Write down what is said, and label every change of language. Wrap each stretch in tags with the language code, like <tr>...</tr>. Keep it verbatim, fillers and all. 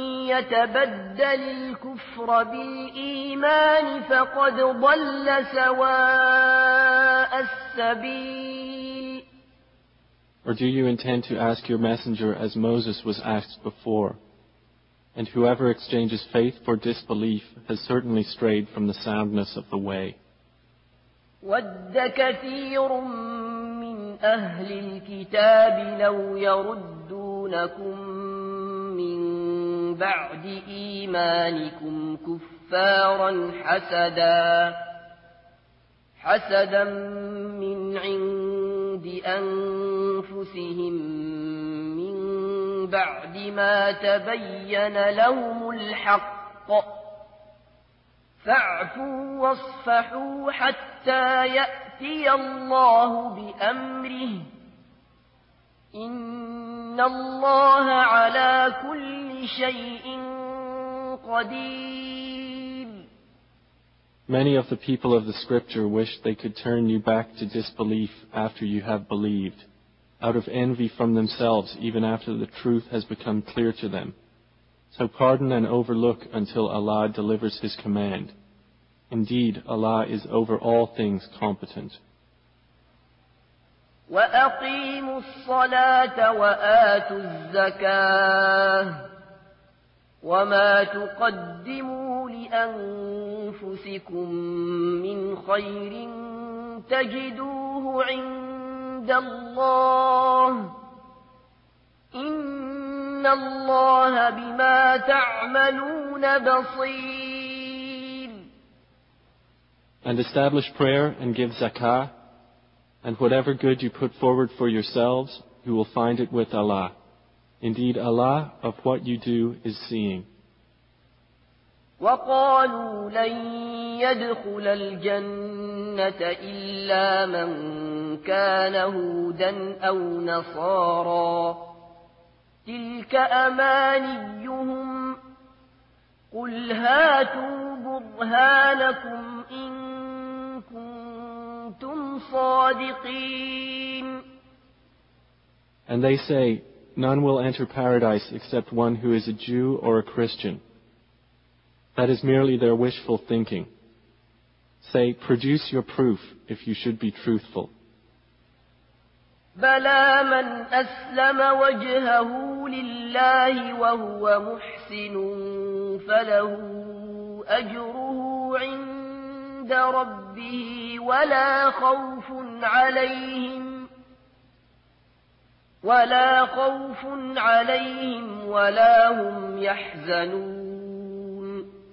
<ar>يتبدل الكفر بالإيمان فقد ضل سواء السبيل.</ar> <en>Or do you intend to ask your messenger as Moses was asked before? And whoever exchanges faith for disbelief has certainly strayed from the soundness of the way.</en> <ar>وَدَّ كَثِيرٌ مِّنْ أَهْلِ الْكِتَابِ لَوْ يَرُدُّونَكُمْ مِّنْ بَعْدِ إِيمَانِكُمْ كُفَّارًا حَسَدًا حَسَدًا مِّنْ عِنْدِ أَنفُسِهِمْ مِّنْ بَعْدِ مَا تَبَيَّنَ لَهُمُ الْحَقُّ فاعفوا واصفحوا حتى يأتي الله بأمره إن الله على كل شيء قدير.</ar> <en>Many of the people of the scripture wish they could turn you back to disbelief after you have believed, out of envy from themselves even after the truth has become clear to them. So pardon and overlook until Allah delivers His command. Indeed, Allah is over all things competent.</en> <ar>وَأَقِيمُوا الصَّلَاةَ وَآتُوا الزَّكَاةَ وَمَا تُقَدِّمُوا لِأَنفُسِكُم مِّنْ خَيْرٍ تَجِدُوهُ عِندَ اللَّهِ إِنَّ إن الله بما تعملون بصير.</ar> <en>And establish prayer and give zakah, and whatever good you put forward for yourselves, you will find it with Allah. Indeed, Allah of what you do is seeing.</en> <ar>وقالوا لن يدخل الجنة إلا من كان هودا أو نصارا تلك أمانيهم قل هاتوا برهانكم إن كنتم صادقين.</ar> <en>And they say, none will enter paradise except one who is a Jew or a Christian. That is merely their wishful thinking. Say, produce your proof if you should be truthful.</en> <ar>بلى من أسلم وجهه لله وهو محسن فله أجره عند ربه ولا خوف عليهم ولا خوف عليهم ولا هم يحزنون.</ar>